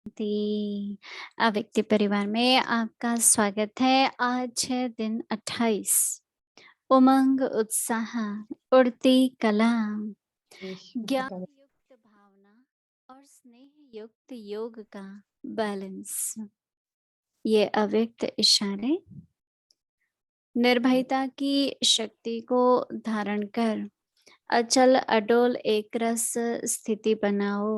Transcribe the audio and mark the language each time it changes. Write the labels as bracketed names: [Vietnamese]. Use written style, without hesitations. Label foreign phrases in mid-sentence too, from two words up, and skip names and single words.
[Hindi] व्यक्ति परिवार में आपका स्वागत है। आज है दिन 28। उमंग, उत्साह, उड़ती कला, [French] Oui, on [Hindi] ज्ञान [French] prépare [Hindi] युक्त भावना और स्नेह युक्त योग का बैलेंस। ये अव्यक्त इशारे निर्भयता की शक्ति को धारण कर अचल अडोल एक रस स्थिति बनाओ।